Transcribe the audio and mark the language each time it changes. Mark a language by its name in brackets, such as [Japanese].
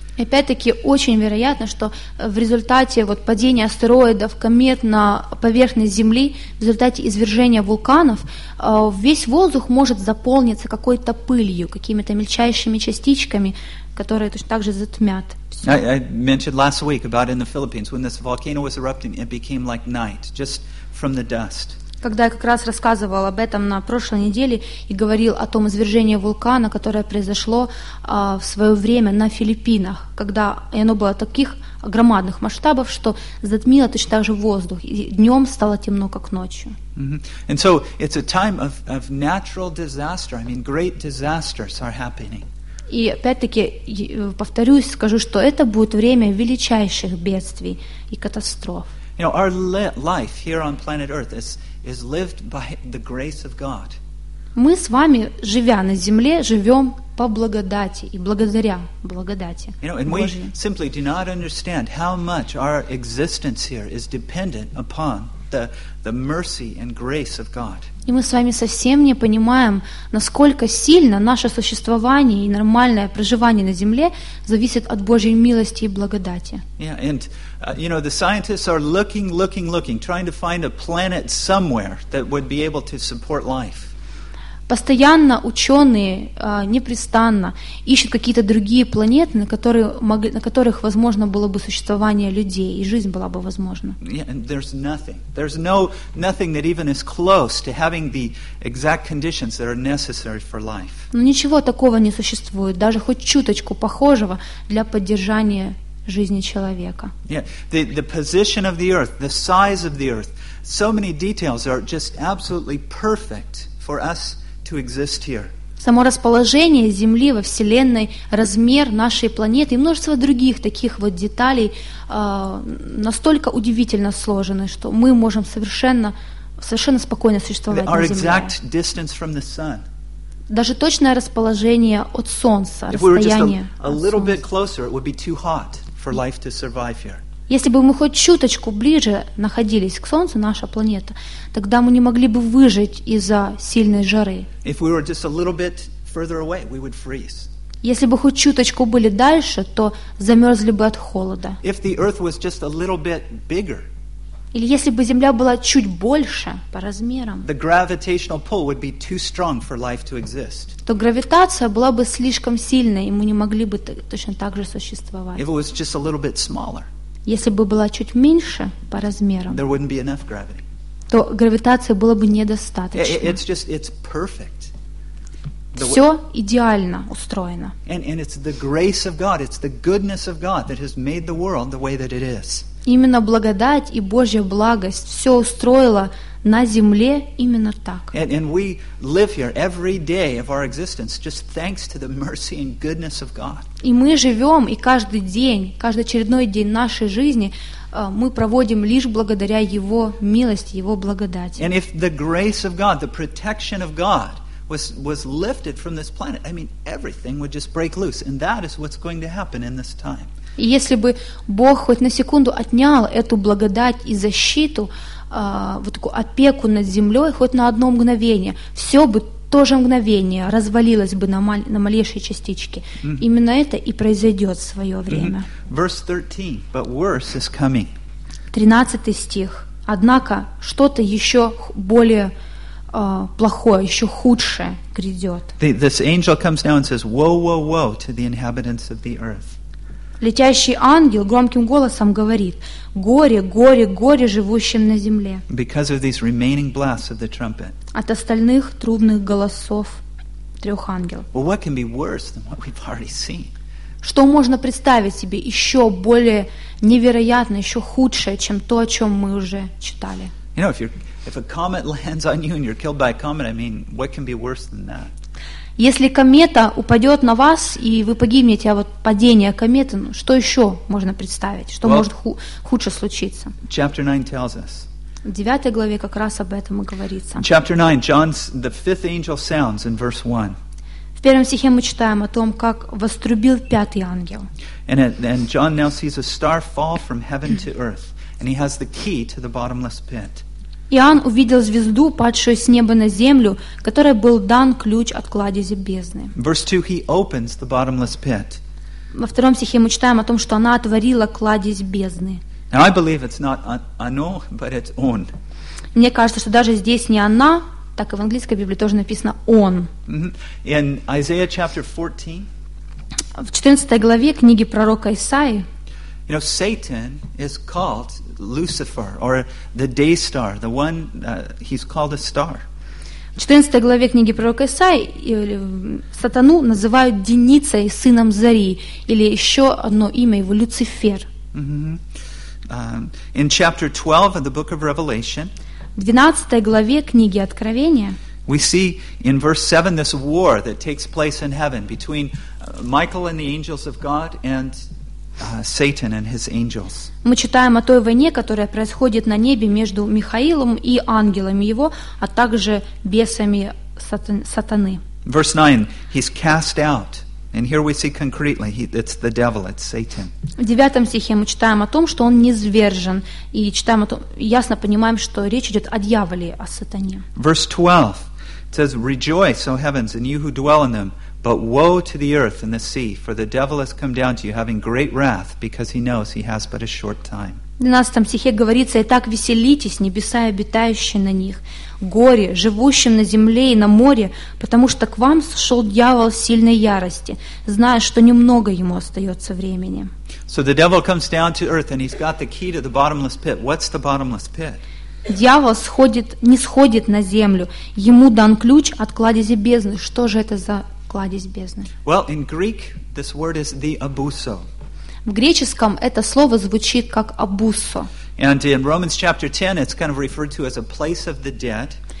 [Russian] Опять-таки, очень вероятно, что в результате вот падения астероидов, комет на поверхность Земли, в результате извержения вулканов, весь воздух может заполниться какой-то пылью, какими-то мельчайшими частичками, которые точно так же затмят. [English] I mentioned last week about in the Philippines when this volcano was erupting, it became like night, just from the dust. [Russian] Когда я как раз рассказывал об этом на прошлой неделе и говорил о том извержении вулкана, которое произошло в свое время на Филиппинах, когда оно было таких громадных масштабов, что затмило точно так же воздух, и днем стало темно, как ночью. [English] And so it's a time of natural disaster. I mean, great disasters are happening. [Russian] И опять-таки, повторюсь, скажу, что это будет время величайших бедствий и катастроф. [English] You know, our life here on planet Earth is lived by the grace of God. [Russian] Мы с вами, живя на Земле, живем по благодати и благодаря благодати. [English] You know, and we simply do not understand how much our existence here is dependent upon the mercy and grace of God. [Russian] И мы с вами совсем не понимаем, насколько сильно наше существование и нормальное проживание на Земле зависит от Божьей милости и благодати. [English] Yeah, and you know, the scientists are looking, trying to find a planet somewhere that would be able to support life. [Russian] Постоянно ученые непрестанно ищут какие-то другие планеты, на которых возможно было бы существование людей, и жизнь была бы возможна. [English] Yeah, and there's nothing. There's nothing that even is close to having the exact conditions that are necessary for life. [Russian] Но ничего такого не существует, даже хоть чуточку похожего для поддержания жизни человека. [English] Yeah, the position of the Earth, the size of the Earth, so many details are just absolutely perfect for us to exist here. [Russian] Само расположение Земли во Вселенной, размер нашей планеты и множество других таких вот деталей настолько удивительно сложены, что мы можем совершенно спокойно существовать на Земле. [English] Our exact distance from the sun. [Russian] Даже точное расположение от Солнца, [English] if [Russian] расстояние. [English] If we were just a little bit closer, it would be too hot for life to survive here. [Russian] Если бы мы хоть чуточку ближе находились к Солнцу, наша планета, тогда мы не могли бы выжить из-за сильной жары. Если бы хоть чуточку были дальше, то замерзли бы от холода. Или если бы Земля была чуть больше по размерам, то гравитация была бы слишком сильной, и мы не могли бы точно так же существовать. [English] If it was just a little bit smaller. [Russian] Если бы была чуть меньше по размерам, [English] there wouldn't be enough gravity. [Russian] То гравитации было бы недостаточно. [English] It's perfect. [Russian] Все идеально устроено. [English] And it's the grace of God, it's the goodness of God that has made the world the way that it is. [Russian] Именно благодать и Божья благость все устроило на земле именно так. [English] And we live here every day of our existence just thanks to the mercy and goodness of God. [Russian] И мы живем, и каждый день, каждый очередной день нашей жизни мы проводим лишь благодаря Его милости, Его благодати. [English] And if the grace of God, the protection of God was lifted from this planet, I mean, everything would just break loose. And that is what's going to happen in this time. [Russian] И если бы Бог хоть на секунду отнял эту благодать и защиту, вот такую опеку над землей, хоть на одно мгновение, все бы то же мгновение развалилось бы на малейшие частички. Mm-hmm. Именно это и произойдет в свое время. [English] Mm-hmm. Verse 13, but worse is coming. [Russian] 13 стих. Однако что-то еще более плохое, еще худшее грядет. [English] This angel comes down and says, woe, woe, woe to the inhabitants of the earth. [Russian] Летящий ангел громким голосом говорит: горе, горе, горе живущим на земле. [English] Because of these remaining blasts of the trumpet. [Russian] От остальных трубных голосов трех ангелов. [English] Well, what can be worse than what we've already seen? [Russian] Что можно представить себе еще более невероятное, еще худшее, чем то, о чем мы уже читали? [English] You know, if a comet lands on you and you're killed by a comet, I mean, what can be worse than that? [Russian] Если комета упадет на вас, и вы погибнете, а вот падение кометы, ну, что еще можно представить? Что может худше случиться? [English] Chapter 9 tells us. [Russian] В 9 главе как раз об этом и говорится. [English] Chapter 9, John's, the fifth angel sounds in verse 1. [Russian] В первом стихе мы читаем о том, как вострубил пятый ангел. [English] And John now sees a star fall from heaven to earth, and he has the key to the bottomless pit. [Russian] Иоанн увидел звезду, падшую с неба на землю, которой был дан ключ от кладези бездны. [English] Verse 2, he opens the bottomless pit. [Russian] Во втором стихе мы читаем о том, что она отворила кладезь бездны. [English] Now I believe it's not оно, but it's он. [Russian] Мне кажется, что даже здесь не она, так и в английской Библии тоже написано он. [English] In Isaiah chapter 14. [Russian] В 14 главе книги пророка Исаии. [English] You know, Satan is called Lucifer, or the day star, the one he's called a star. [Russian] В 14 главе книги пророка Исаии сатану называют Деницей, сыном зари, или еще одно имя его Люцифер. [English] Mm-hmm. In chapter 12 of the book of Revelation. [Russian] В 12 главе книги Откровения. [English] We see in verse 7 this war that takes place in heaven between Michael and the angels of God and Satan and his angels. [Russian] Мы читаем о той войне, которая происходит на небе между Михаилом и ангелами его, а также бесами сатаны. [English] Verse 9, he's cast out. And here we see concretely, it's the devil, it's Satan. [Russian] В 9 стихе мы читаем о том, что он низвержен, и читаем о том, ясно понимаем, что речь идет о дьяволе, о сатане. [English] Verse 12, it says, rejoice, O heavens, and you who dwell in them. But woe to the earth and the sea, for the devil has come down to you, having great wrath, because he knows he has but a short time. [Russian] В 12 стихе говорится: «Итак, веселитесь, небеса и обитающие на них, горе, живущим на земле и на море, потому что к вам сошел дьявол в сильной ярости, зная, что немного ему остается времени». [English] So the devil comes down to earth, and he's got the key to the bottomless pit. What's the bottomless pit? [Russian] Дьявол сходит, не сходит на землю. Ему дан ключ от кладези бездны. Что же это за... [English] Well, in Greek, this word is the abuso. [Russian] В греческом это слово звучит как abuso. [English] And in Romans chapter 10, it's kind of referred to as a place of the dead.